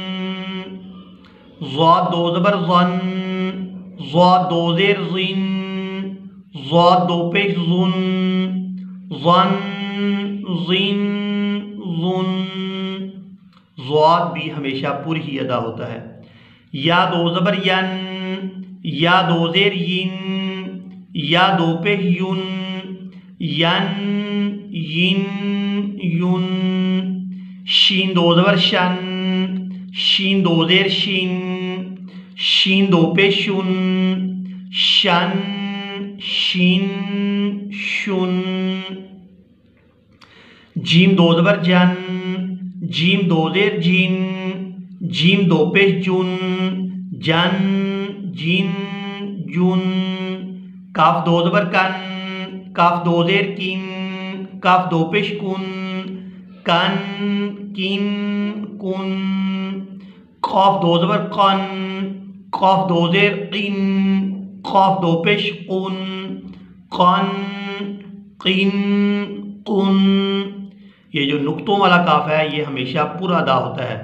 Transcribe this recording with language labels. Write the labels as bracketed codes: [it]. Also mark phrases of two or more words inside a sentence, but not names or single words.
[ur] ظا دو زبر ظَن، ظا دو زیر ظِن، ظا دو پیش ظُن، ظَن ظِن ظُن. ضاد بھی ہمیشہ پوری ہی ادا ہوتا ہے. یا دو زبر یَن، یا دو زیر یِن، یا دو پیش یُن، یَن یِن یُن. شین دو زبر شَن، شین دو زیر شِن، شین دو پیش شُن، شَن شِن شُن. جیم دو زبر جَن، جیم دو زیر جِن، جیم دو پیش جُن، جَن جِن جُن. کاف دو زبر کَن، کاف دو زیر کِن، کاف دو پیش کُن، کَن کِن کُن. قاف دو زبر قَن، قاف دو زیر قِن، قاف دو پیش قُن، قَن قِن قُن. یہ جو نقطوں والا کاف ہے یہ ہمیشہ پورا ادا ہوتا ہے.